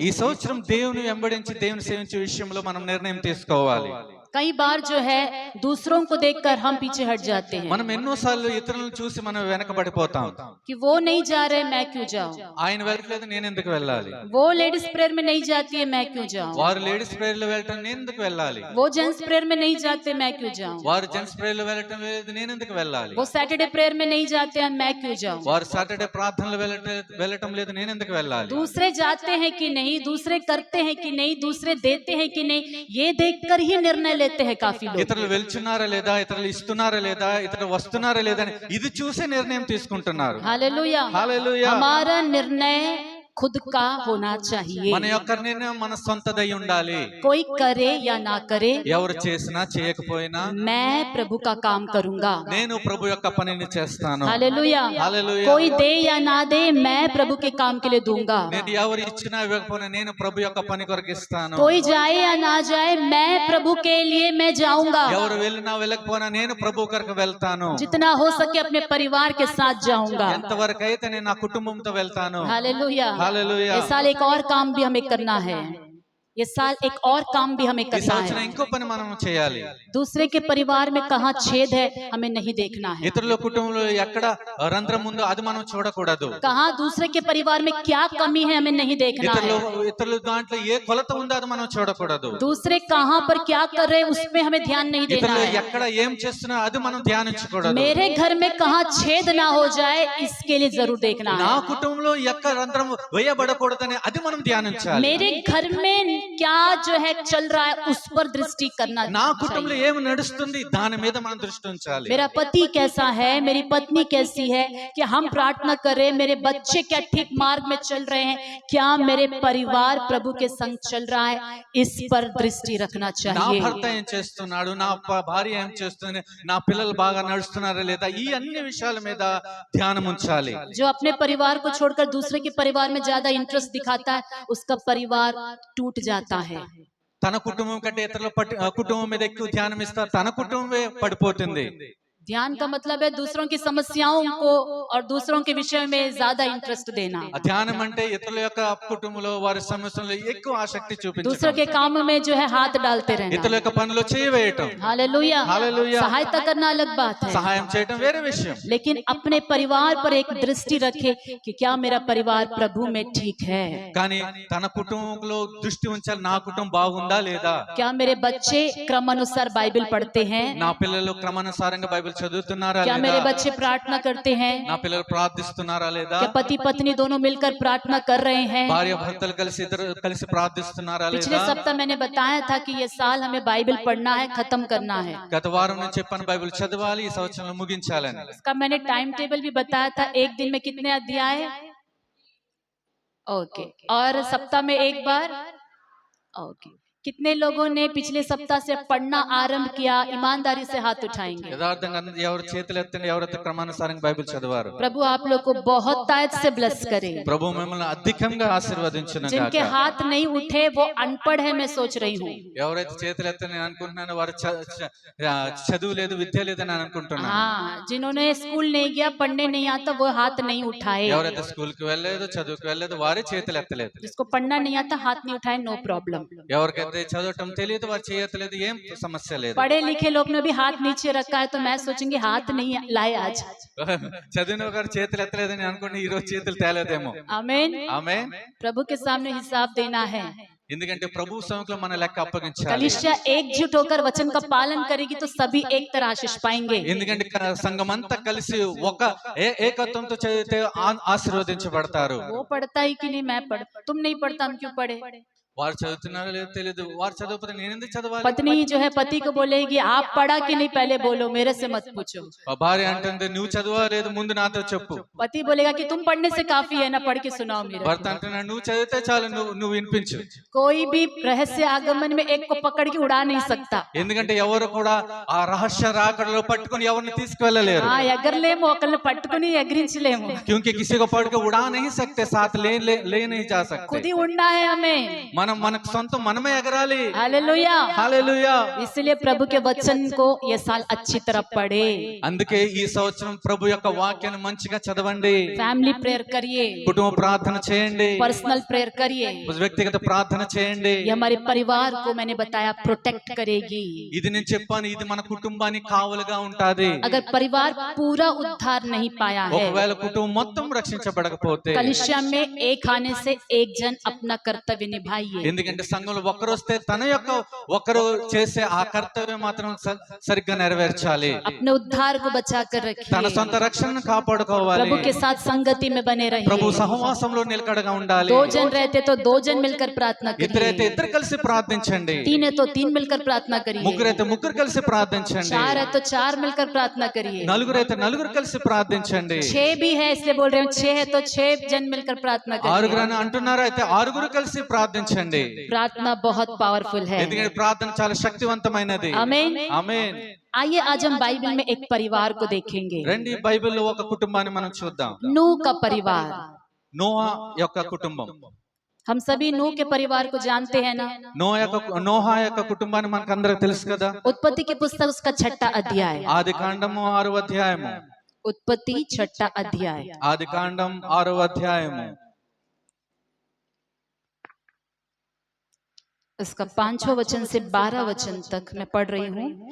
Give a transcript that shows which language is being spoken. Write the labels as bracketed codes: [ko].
[te] ఈ సంవత్సరం దేవుని వెంబడించి దేవుని సేవించే విషయంలో మనం నిర్ణయం తీసుకోవాలి. [hi] कई बार जो है दूसरों को देखकर हम पीछे हट जाते हैं [te] మనం ఎన్నోసార్లు ఇతరులను చూసి మనం వెనకబడిపోతాం. [hi] कि वो नहीं जा रहे मैं क्यों जाऊं, [te] ఆయన వెళ్ళట్లేదు నేను ఎందుకు వెళ్ళాలి, [hi] वो लेडीज प्रेयर में नहीं जाती है मैं क्यों जाऊं, [te] వారు లేడీస్ ప్రేయర్ లో వెళ్ళటం నేను ఎందుకు వెళ్ళాలి, [hi] वो जेंट्स प्रेयर में नहीं जाते मैं क्यों जाऊं, [te] వారు జెంట్స్ ప్రేయర్ లో వెళ్ళటం లేదు నేను ఎందుకు వెళ్ళాలి, [hi] वो सैटरडे प्रेयर में नहीं जाते हैं मैं क्यों जाऊं। [te] వారు సాటర్డే ప్రార్థనలు వెళ్ళటం లేదు నేను ఎందుకు వెళ్ళాలి. [hi] दूसरे जाते हैं कि नहीं, दूसरे करते हैं कि नहीं, दूसरे देते हैं कि नहीं, ये देखकर ही निर्णय लेते हैं काफी लोग। [te] ఇతరులు వెళ్తున్నారా లేదా, ఇతరులు ఇస్తున్నారా లేదా, ఇతరులు వస్తున్నారా లేదా అని ఇది చూసే నిర్ణయం తీసుకుంటున్నారు. [hi] हालेलुया। [te] హల్లెలూయా. [hi] हमारा निर्णय खुद का होना चाहिए। [te] మన యొక్క నిర్ణయం మన సొంతదై ఉండాలి. [hi] कोई करे या ना करे [te] ఎవరు చేసినా చేయకపోయినా [hi] मैं प्रभु का काम करूंगा। [te] నేను ప్రభు యొక్క పనిని చేస్తాను. [hi] हालेलुया। [te] హల్లెలూయా. [hi] कोई दे या ना दे मैं प्रभु के काम के लिए दूंगा। [te] నేను ఎవరు ఇచ్చినా ఇవ్వకపోయినా నేను ప్రభు యొక్క పని కొరకు ఇస్తాను. [hi] कोई जाए या ना जाए मैं प्रभु के लिए मैं जाऊंगा। [te] ఎవరు వెళ్ళినా వెళ్ళకపోయినా నేను ప్రభు కొరకు వెళ్తాను. [hi] जितना हो सके अपने परिवार के साथ जाऊंगा। [te] ఎంతవరకు అయితే నేను నా కుటుంబంతో వెళ్తాను. [hi] हालेलुया। [te] హల్లెలూయా. [hi] इस साल एक और काम भी हमें करना है। ये साल एक और काम भी हमें [te] ఈ [hi] करना [te] సంవత్సరం [hi] है। [te] ఇంకో పని మనం చేయాలి. [hi] दूसरे के परिवार में कहाँ छेद है हमें नहीं देखना है। [te] ఇతరుల కుటుంబంలో ఎక్కడ రంధ్రం ఉందో అది మనం చూడకూడదు. [hi] कहाँ दूसरे के परिवार में क्या कमी है हमें नहीं देखना है। [te] ఇతరుల దాంట్లో ఏ కొలత ఉందో అది మనం చూడకూడదు. [hi] दूसरे कहाँ पर क्या कर रहे हैं उसमें हमें ध्यान नहीं देना [te] ఇతరులు [hi] है। [te] ఎక్కడ ఏం చేస్తున్నా అది మనం ధ్యానించకూడదు. [hi] मेरे घर में कहाँ छेद ना हो जाए इसके लिए जरूर देखना [te] నా [hi] है। [te] కుటుంబంలో ఎక్కడ రంధ్రం వేయబడకూడదని అది మనం ధ్యానించాలి. [hi] मेरे घर में क्या जो है चल रहा है उस पर दृष्टि करना [te] నా కుటుంబంలో [hi] चाहिए। [te] ఏమి నడుస్తుంది దాని మీద మనం దృష్టి ఉంచాలి. [hi] मेरा पति कैसा है, मेरी पत्नी कैसी है, कि हम प्रार्थना करें मेरे बच्चे क्या ठीक मार्ग में चल रहे हैं, क्या मेरे परिवार प्रभु के संग चल रहा है, इस पर दृष्टि रखना [te] నా [hi] चाहिए। [te] భర్త ఏం చేస్తున్నాడు, నా భార్య ఏం చేస్తుంది, నా పిల్లలు బాగా నడుస్తున్నారా లేదా, ఈ అన్ని విషయాల మీద ధ్యానం ఉంచాలి. [hi] जो अपने परिवार को छोड़कर दूसरे के परिवार में ज्यादा इंटरेस्ट दिखाता है उसका परिवार टूट जाता है। [te] తన కుటుంబం కంటే ఇతరుల కుటుంబం మీద ఎక్కువ ధ్యానం ఇస్తా తన కుటుంబమే పడిపోతుంది. [hi] ध्यान का मतलब है दूसरों की समस्याओं को और दूसरों के विषय में ज्यादा इंटरेस्ट देना। [te] ధ్యానం అంటే ఇతరుల యొక్క కుటుంబంలో వారి సమస్యల్లో ఎక్కువ ఆసక్తి [hi] दूसरों [te] చూపించడం, [hi] के काम में जो है हाथ डालते [te] ఇతరుల [hi] रहना। [te] యొక్క పనిలో చేయవేయటం, [hi] हालेलुया। हालेलुया। सहायता करना अलग बात है, [te] సహాయం చేయటం వేరే విషయం. [hi] लेकिन अपने परिवार पर एक दृष्टि रखे कि क्या मेरा परिवार प्रभु में ठीक है, [te] కానీ తన కుటుంబంలో దృష్టి ఉంచాలి, నా కుటుంబం బాగుందా లేదా, [hi] क्या मेरे बच्चे क्रमानुसार बाइबल पढ़ते हैं, [te] నా పిల్లలు క్రమానుసారంగా బైబిల్ చదువుతున్నారా [hi] क्या मेरे [te] లేదా, [hi] बच्चे प्रार्थना करते हैं, [te] నా పిల్లలు ప్రార్థిస్తున్నారా లేదా, [hi] क्या पति पत्नी दोनों मिलकर प्रार्थना कर रहे हैं। [te] భార్య భర్తలు కలిసి ఇద్దరు కలిసి ప్రార్థిస్తున్నారా [hi] पिछले [te] లేదా. [hi] सप्ताह मैंने बताया था कि ये साल हमें बाइबल पढ़ना है, खत्म करना है। [te] గత వారం నేను చెప్పాను బైబిల్ చదవాలి, ఈ సంవత్సరంలో ముగించాలని. [hi] इसका मैंने टाइम टेबल भी बताया था, एक दिन में कितने अध्याय, ओके, और सप्ताह में एक बार, ओके। कितने लोगों ने पिछले सप्ताह से पढ़ना आरंभ किया, ईमानदारी से हाथ उठाएंगे। [te] యథార్థంగా ఎవరు చేతులు ఎత్తండి, ఎవరైతే క్రమానుసారంగా బైబిల్ చదివారు. [hi] प्रभु आप लोग को बहुत तायत से ब्लेस करे। [te] ప్రభు మిమ్మల్ని అధికంగా ఆశీర్వదించును [hi] जिनके [te] గాక. [hi] हाथ नहीं उठे वो अनपढ़ है, मैं सोच रही हूँ। [te] ఎవరైతే చేతులు ఎత్తని నేను అనుకుంటున్నాను వారు చదువు లేదు, విద్య లేదని నేను అనుకుంటున్నాను. [hi] हाँ, जिन्होंने स्कूल नहीं गया, पढ़ने नहीं आता, वो हाथ नहीं उठाए। [te] ఎవరైతే స్కూల్ కి వెళ్ళలేదు, చదువుకి వెళ్ళలేదు, వారే చేతులు ఎత్తలేదు. [hi] जिसको पढ़ना नहीं आता हाथ नहीं उठाए, नो प्रॉब्लम। [te] ఎవరికైతే చదవటం తెలియదు వారు చేయట్లేదు, ఏం సమస్య లేదు. [hi] पढ़े लिखे लोग ने भी हाथ नीचे रखा है, तो मैं सोचूंगी हाथ नहीं लाए आज। [te] చదివిన ఒకరు చేతులు ఎత్తలేదని అనుకోండి, ఈ రోజు చేతులు తేలేదేమో. [hi] आमीन। [te] ఆమె [hi] प्रभु के सामने हिसाब देना है। [te] ఎందుకంటే ప్రభు సముఖంలో మన లెక్క అప్పగించాలి. [hi] कलीसिया एकजुट होकर वचन का पालन करेगी तो सभी एक तरह आशीष पाएंगे। [te] ఎందుకంటే సంఘం అంతా కలిసి ఒక ఏకత్వంతో చదివితే ఆశీర్వదించబడతారు. [hi] वो पढ़ता ही कि नहीं, मैं पढ़, तुम नहीं पढ़ता हम क्यों पढ़े। [te] వారు చదువుతున్నారో లేదో తెలియదు, వారు చదవకపోతే నేను ఎందుకు చదవాలి. [hi] पत्नी जो है पति को बोलेगी आप पढ़ा कि नहीं पहले बोलो, मेरे से मत पूछो। [te] భార్య అంటుంది నువ్వు చదువా లేదు ముందు నాతో చెప్పు. [hi] पति बोलेगा कि तुम पढ़ने से काफी है ना, पढ़ के सुनाओ मेरे। [te] భర్త అంటున్నాడు నువ్వు చదివితే చాలు, నువ్వు వినిపించు. [hi] कोई भी रहस्य आगमन में एक को पकड़ के उड़ा नहीं सकता। [te] ఎందుకంటే ఎవరు కూడా ఆ రహస్య రాకడలో పట్టుకొని ఎవరిని తీసుకువెళ్ళలేరు. हाँ, ఎగరలేము, ఒకరిని పట్టుకుని ఎగిరించలేము। [hi] क्योंकि किसी को पढ़ के उड़ा नहीं सकते, साथ ले नहीं जा खुद सकते. ही उड़ना है हमें। [te] మనకు సొంతం మనమే ఎగరాలి. [hi] हालेलुया। [te] హల్లెలూయా. [hi] इसलिए प्रभु के वचन को ये साल अच्छी तरह पढ़े। [te] అందుకే ఈ సంవత్సరం ప్రభు యొక్క వాక్యాన్ని మంచిగా చదవండి. [hi] फैमिली प्रेयर करिए, [te] కుటుంబ ప్రార్థన చేయండి, [hi] पर्सनल प्रेयर करिए। [te] వ్యక్తిగత ప్రార్థన చేయండి. [hi] ये हमारे परिवार को मैंने बताया प्रोटेक्ट करेगी। [te] ఇది నేను చెప్పాను, ఇది మన కుటుంబానికి కావలుగా ఉంటాది. [hi] अगर परिवार पूरा उद्धार नहीं पाया है, [te] ఒకవేళ కుటుంబం మొత్తం రక్షించబడకపోతే, [hi] कलीसिया में एक आने से एक जन अपना कर्तव्य निभाइए। [te] ఎందుకంటే సంఘంలో ఒకరు వస్తే తన యొక్క ఒకరు చేసే ఆ కర్తవ్యం మాత్రం సరిగ్గా నెరవేర్చాలి. [hi] अपने उद्धार को बचा कर [te] తన [hi] रखिए। [te] సొంత రక్షణను కాపాడుకోవాలి. [hi] प्रभु के साथ संगति में बने [te] ప్రభు [hi] रहिए। [te] సహవాసంలో నిలకడగా ఉండాలి. [hi] दो जन रहते तो दो जन मिलकर प्रार्थना [te] ఇద్దరైతే [hi] करिए, [te] ఇద్దరు కలిసి ప్రార్థించండి, [hi] तीन है तो तीन मिलकर प्रार्थना करिए, [te] ముగ్గురైతే ముగ్గురు కలిసి ప్రార్థించండి, [hi] चार है तो चार मिलकर प्रार्थना करिए, [te] నలుగురైతే నలుగురు కలిసి ప్రార్థించండి. [hi] छह भी है इसलिए बोल रहे हैं, छह है तो छह जन मिलकर प्रार्थना [te] ఆరుగురు [hi] करिए। [te] అని అంటున్నారు, అయితే ఆరుగురు కలిసి ప్రార్థించండి. [hi] प्रार्थना बहुत पावरफुल है। [te] ఎందుకంటే ప్రార్థన చాలా శక్తివంతమైనది. [hi] आमीन। [te] ఆమేన్. [hi] आइए आज हम बाइबल में एक परिवार को देखेंगे, [te] రండి బైబిల్లో ఒక కుటుంబాన్ని మనం చూద్దాం. [hi] नूह का परिवार। [te] నోహా యొక్క కుటుంబం. [hi] हम सभी नूह के परिवार को जानते हैं ना। [te] నోహా యొక్క కుటుంబాన్ని మనకు అందరికి తెలుసు కదా. [hi] उत्पत्ति की पुस्तक उसका 6वां अध्याय, [te] ఆది కాండము 6వ అధ్యాయము. [hi] उत्पत्ति 6वां अध्याय। [te] ఆది కాండం 6వ అధ్యాయము. [hi] इसका 5वां वचन से 12 वचन तक मैं पढ़ रही हूँ।